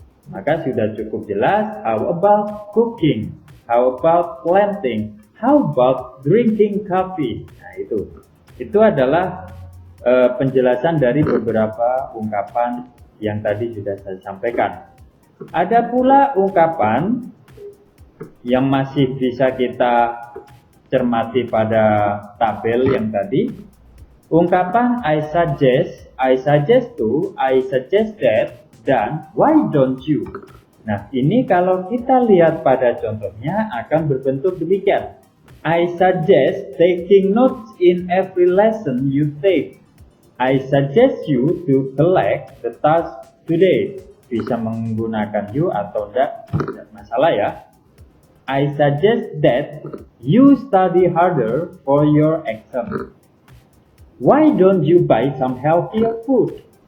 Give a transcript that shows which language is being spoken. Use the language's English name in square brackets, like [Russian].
[Indonesian] Maka sudah cukup jelas [English] how about cooking, how about planting, how about drinking coffee. [Indonesian] Nah, itu adalah penjelasan dari beberapa ungkapan yang tadi sudah saya sampaikan. Ada pula ungkapan yang masih bisa kita cermati pada tabel yang tadi. [English] Ungkapan I suggest, I suggest to, I suggest that, dan why don't you. [Indonesian] Nah, ini kalau kita lihat pada contohnya akan berbentuk demikian. [English] I suggest taking notes in every lesson you take. I suggest you to collect the task today. [Indonesian] Bisa menggunakan you atau tidak masalah ya. [English] I suggest that you study harder for your exam. Why don't you buy some healthier food?